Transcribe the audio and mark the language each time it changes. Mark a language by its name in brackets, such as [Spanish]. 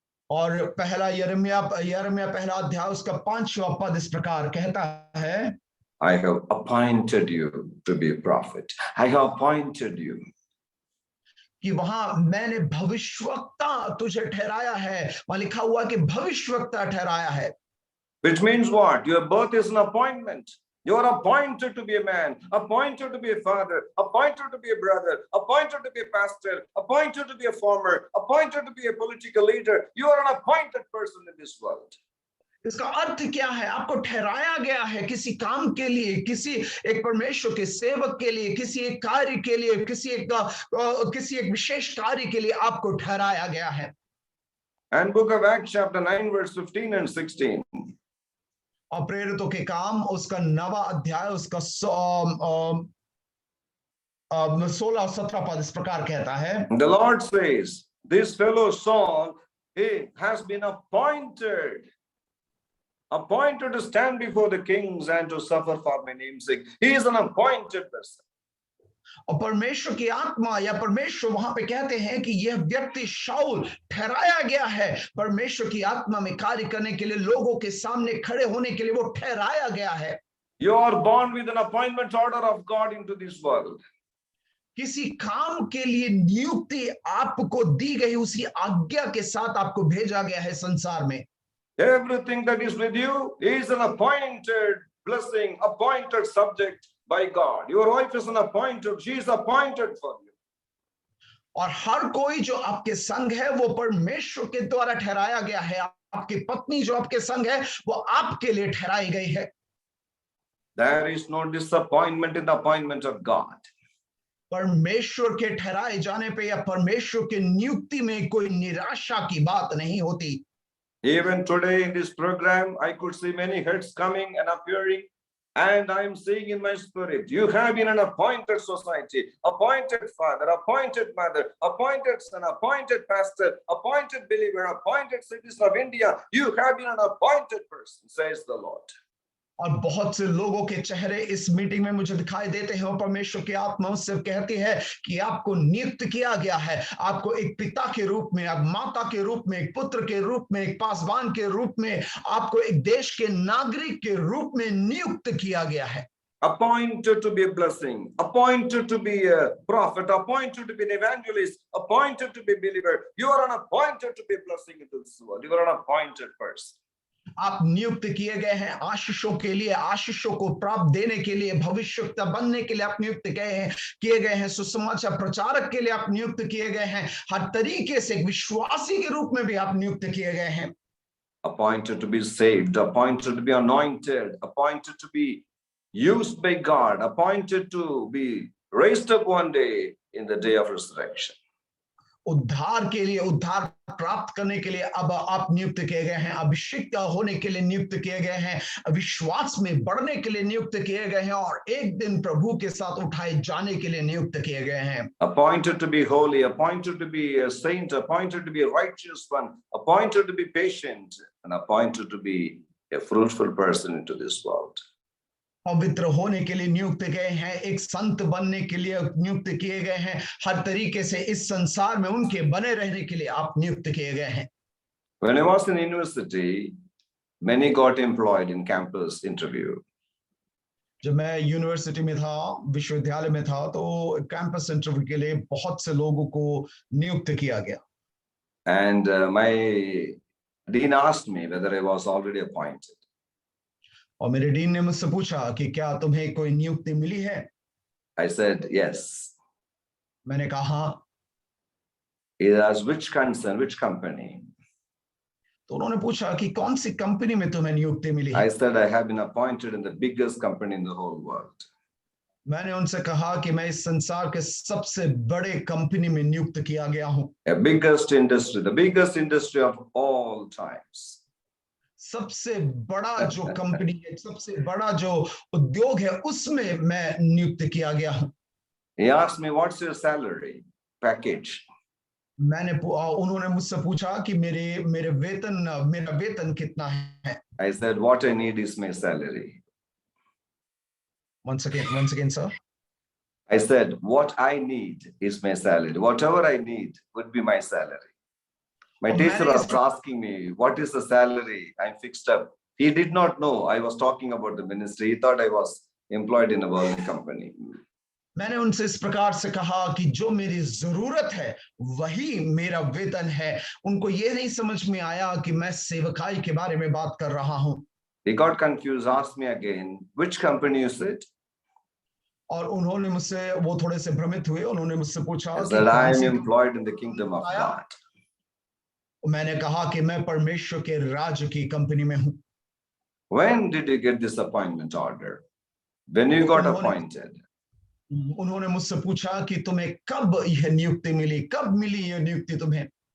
[Hindi] और पहला यिर्मयाह पहला अध्याय उसका 5वां पद इस प्रकार कहता है, [English] I have appointed you to be a prophet. I have appointed you. [Hindi] कि वहां मैंने भविष्यवक्ता तुझे ठहराया है। वहां लिखा हुआ कि भविष्यवक्ता ठहराया है। [English] Which means what? Your birth is an appointment. You are appointed to be a man, appointed to be a father, appointed to be a brother, appointed to be a pastor, appointed to be a farmer, appointed to be a political leader. You are an appointed person in this world. [Hindi] इसका अर्थ क्या है? आपको ठहराया गया है किसी काम के लिए, किसी एक परमेश्वर के सेवक के लिए, किसी एक कार्य के लिए, किसी एक विशेष कार्य के लिए आपको ठहराया गया है। [English] And book of Acts chapter 9 verse 15 and 16. [Hindi] और प्रेरितों के काम उसका 9वां अध्याय उसका 16 और 17 पद इस प्रकार कहता है, [English] The Lord says, this fellow Saul, he has been appointed to stand before the kings and to suffer for my name's sake. He is an appointed person. [Hindi] और परमेश्वर की आत्मा या परमेश्वर वहां पे कहते हैं कि यह व्यक्ति शाऊल ठहराया गया है परमेश्वर की आत्मा में कार्य करने के लिए, लोगों के सामने खड़े होने के लिए वो ठहराया गया है। [English] You are born with an appointment order of God into this world. [Hindi] किसी काम के लिए नियुक्ति आपको दी गई, उसी आज्ञा के साथ आपको भेजा गया है संसार में। [English] Everything that is with you is an appointed blessing, appointed subject by God. Your wife is an appointed, she is appointed for you. [Hindi] और हर कोई जो आपके संग है वो परमेश्वर के द्वारा ठहराया गया है। आपकी पत्नी जो आपके संग है वो आपके लिए ठहराई गई है। [English] There is no disappointment in the appointment of God. [Hindi] परमेश्वर के ठहराए जाने पे या परमेश्वर के नियुक्ति में कोई निराशा की बात नहीं होती। [English] Even today in this program, I could see many heads coming and appearing, and I am seeing in my spirit, you have been an appointed society, appointed father, appointed mother, appointed son, appointed pastor, appointed believer, appointed citizen of India. You have been an appointed person, says the Lord. [Hindi] और बहुत से लोगों के चेहरे इस meeting में मुझे दिखाई देते हैं और परमेश्वर की आत्मा उससे कहती है कि आपको नियुक्त किया गया है। आपको एक पिता के रूप में, आप माता के रूप में, एक पुत्र के रूप में, एक पासवान के रूप में, आपको एक देश के नागरिक के रूप में नियुक्त किया गया है। [English] Appointed to be a blessing, appointed to be a prophet, appointed to be an evangelist, appointed to be a believer. You are an appointed to be a blessing into this world. You are an appointed person. [Hindi] आप नियुक्त किए गए हैं आशीषों के लिए, आशीषों को प्राप्त देने के लिए, भविष्यवक्ता बनने के लिए आप नियुक्त किए गए हैं, सुसमाचार प्रचारक के लिए आप नियुक्त किए गए हैं, हर तरीके से विश्वासी के रूप में भी आप नियुक्त किए गए हैं। [English] Appointed to be saved, appointed to be anointed, appointed to be used by God, appointed to be raised up one day in the day of resurrection. [Hindi] उद्धार के लिए, उद्धार प्राप्त करने के लिए अब आप नियुक्त किए गए हैं, अभिषिक्त होने के लिए नियुक्त किए गए हैं, विश्वास में बढ़ने के लिए नियुक्त किए गए हैं और एक दिन प्रभु के साथ उठाए जाने के लिए नियुक्त किए गए हैं। [English] Appointed to be holy, appointed to be a saint, appointed to be a righteous one, appointed to be patient, and appointed to be a fruitful person into this world. [Hindi] पवित्र होने के लिए नियुक्त गए हैं, एक संत बनने के लिए नियुक्त किए गए हैं, हर तरीके से इस संसार में उनके बने रहने के लिए आप नियुक्त किए गए हैं। [English] When I was in university, many got employed in campus interview. [Hindi] जब मैं यूनिवर्सिटी में था, विश्वविद्यालय में था, तो कैंपस इंटरव्यू के लिए बहुत से लोगों को नियुक्त किया गया। [English] And my dean asked me whether I was already appointed. [Hindi] और मेरे डीन ने मुझसे पूछा कि क्या तुम्हें कोई नियुक्ति मिली है? [English] I said yes. [Hindi] मैंने कहा। [English] He asked which concern, which company? [Hindi] तो उन्होंने पूछा कि कौन सी कंपनी में तुम्हें नियुक्ति मिली है? [English] I said I have been appointed in the biggest company in the whole world. [Hindi] मैंने उनसे कहा कि मैं इस संसार के सबसे बड़े कंपनी में नियुक्त किया गया हूं, [English] the biggest industry of all times. [Hindi] सबसे बड़ा जो कंपनी है, सबसे बड़ा जो उद्योग है, उसमें मैं नियुक्त किया गया हूं। [English] He asked me, what's your salary package? [Hindi] उन्होंने मुझसे पूछा कि मेरा वेतन कितना है। [English] I said, what I need is my salary. Once again, sir. I said, what I need is my salary. Whatever I need would be my salary. My teacher was asking me, what is the salary I fixed up? He did not know I was talking about the ministry. He thought I was employed in a worldly company. [Hindi] मैंने उनसे इस प्रकार से कहा कि जो मेरी जरूरत है वही मेरा वेतन है। उनको ये नहीं समझ में आया कि मैं सेवकाई के बारे में बात कर रहा हूं। [English] He got confused, asked me again, which company is it? [Hindi] और उन्होंने मुझसे, वो थोड़े से भ्रमित हुए, उन्होंने मुझसे पूछा [English] I said, I am employed in the kingdom of God. [Hindi] मैंने कहा कि मैं परमेश्वर के राज्य की कंपनी में हूं। [English] When did you get this appointment order? When you got appointed? [Hindi] उन्होंने मुझसे पूछा कि तुम्हें कब यह नियुक्ति मिली, कब मिली यह नियुक्ति तुम्हें?